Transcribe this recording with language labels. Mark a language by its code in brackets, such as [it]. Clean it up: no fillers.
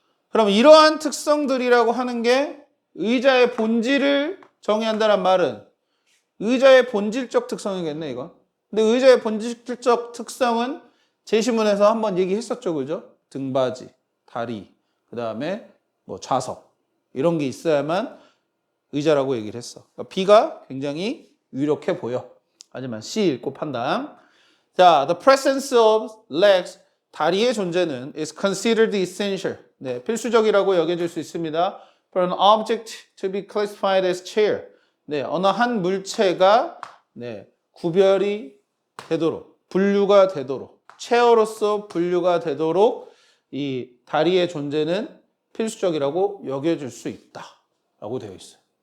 [ko] 그럼 이러한 특성들이라고 하는 게 의자의 본질을 정의한다는 말은 의자의 본질적 특성이겠네, 이건. 근데 의자의 본질적 특성은 제시문에서 한번 얘기했었죠, 그죠? 등받이, 다리, 그 다음에 뭐 좌석 이런 게 있어야만 의자라고 얘기를 했어. 그러니까 B가 굉장히 유력해 보여. 하지만 C 읽고 판단. [en] 자, the presence of legs, [ko] 다리의 존재는 [en] is considered essential. [ko] 네, 필수적이라고 여겨질 수 있습니다. [en] For an object to be classified as chair. [ko] 네, 어느 한 물체가 구별이 되도록, 분류가 되도록, 체어로서 분류가 되도록 이 다리의 존재는 필수적이라고 여겨질 수 있다 라고 되어 있어요.